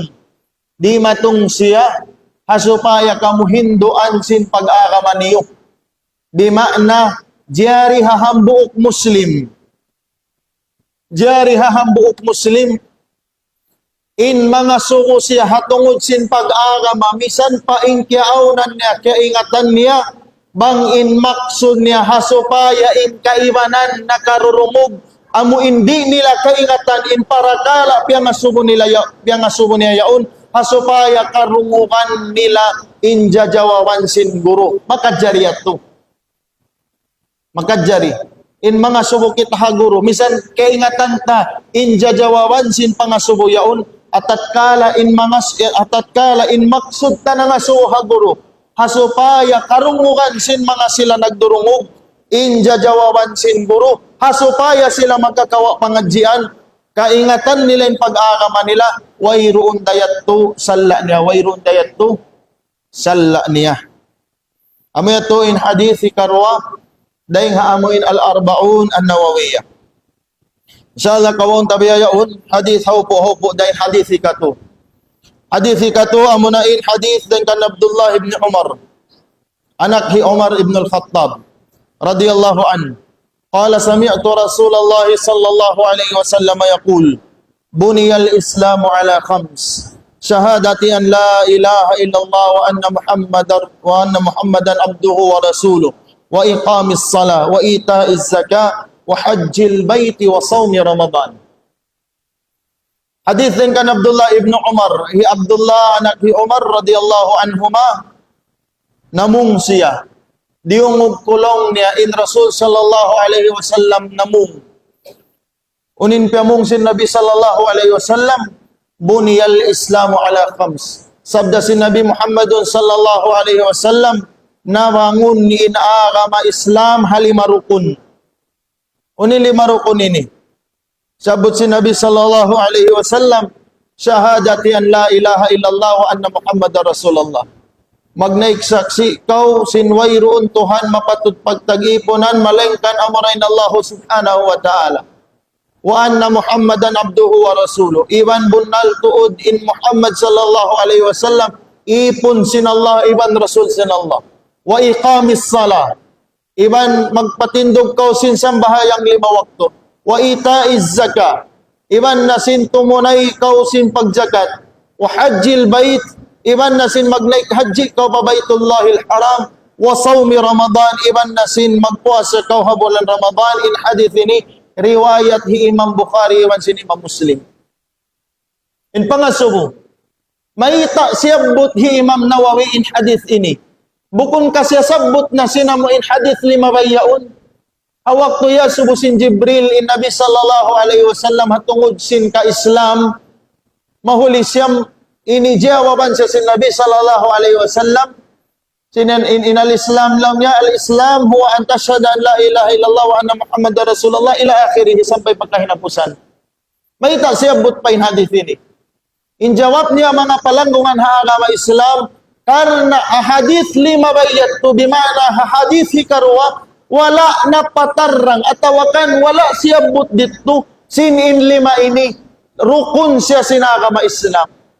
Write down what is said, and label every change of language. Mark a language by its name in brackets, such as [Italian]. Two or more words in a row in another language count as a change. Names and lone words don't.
[Tausug] Di matong siya, hasupaya kamu hinduan sin pag-agaman niyo. Di makna, jari hahambuok Muslim. Jari hahambuok Muslim, in mga suko siya hatungod sin pag-agama, misan pa in kiaunan niya, kaingatan niya, bang in maksud niya, hasupaya in kaibanan na karurumog, amo hindi nila kaingatan in parakala, piyang asubo niya yaon, hasupaya karungukan nila in jajawawan sin guru. Makadjari ato. Makadjari. In mga subo kita ha guru, misan kaingatan ta, in jajawawan sin pangasubo yaon, atatkala in maksud ta nga suha guru hasupaya karungukan sin mga sila nagdurungog in jajawaban sin guru hasupaya sila magkakawa pangadjian kaingatan nila in pag-agama nila wayroon dayat to salla niya Amo yato in hadith karwa daing haamuin al-arbaun an-nawawiyah. Inshallah kawon tabiyayaon hadith haupo daing hadith kato. Hadith kato amunain hadith daing kan Abdullah ibn Umar. Anak hi Umar ibn al-Khattab [Arabic] رضي الله عن. قال سمعت رسول الله صلى الله عليه وسلم يقول بني الإسلام على خمس. شهادة أن لا إله إلا الله وأن محمدا عبده ورسوله وإقام الصلاة وإيتاء الزكاة وحج البيت وصوم رمضان. [Tausug] Hadis din kan Abdullah ibn Umar, hi Abdullah anak hi Umar [Arabic] رضي الله عنهما [Tausug] namung siya diungog kulong niya in Rasul [Arabic] صلى الله عليه وسلم [Tausug] namung unin pamung sin Nabi [Arabic] صلى الله عليه وسلم بني الإسلام على خمس. [Tausug] Sabda si Nabi Muhammad [Arabic] صلى الله عليه وسلم [Tausug] nabangun ni inaagama Islam halima rukun. Unin lima rukun ini. Sabot si Nabi [Arabic] صلى الله عليه وسلم شهادة أن لا إله إلا الله وأن محمدا رسول الله. [Tausug] Magnaik saksi kau sinway roon Tuhan mapatut pagtag-ipunan malengkan amarain Allah [Arabic] سبحانه وتعالى. وأن محمدا عبده ورسوله. [Tausug] Iban bunal tuud in Muhammad [Arabic] صلى الله عليه وسلم [Tausug] ipun sinallah iban rasul sinallah. [Arabic] وإقام الصلاة. [Tausug] Iban magpatindog kau sin sambahayang 5 waktu. [Arabic] وإيتاء الزكاة. [Tausug] Iban nasin tumunay kau sin pagzakat. [Arabic] وحج البيت. [Tausug] Iban nasin magnaik haji kau pa [Arabic] بيت الله الحرام. وصوم رمضان. [Tausug] Iban nasin magpuasa kau ha bulan Ramadan. In hadith ini riwayat hi Imam Bukhari wan sin Imam Muslim. In pangasubo, may siyabot hi Imam Nawawi in hadith ini. Bukun kasya sabot na sinamo in hadith 5 bayaon. Awak to ya subo sin Jibril in Nabi [Arabic] صلى الله عليه وسلم [Tausug] hatungod sin ka Islam. Mahuli siyam ini jawaban sa sin Nabi [Arabic] صلى الله عليه وسلم. [Tausug] Sinan in [Arabic] الإسلام لم يا الإسلام هو أن تشهد أن لا إله إلا الله وأن محمدا رسول الله إلى آخره [Tausug] sampai pagkahinapusan. May tasiyabot pa in hadith ini. In jawab niya mga palanggungan ha agama Islam karena hadith 5 bayat to bimana hadith hikarwa wala na patarrang atawakan wala siyabot dito sin in 5 ini rukun siya sin agama Islam.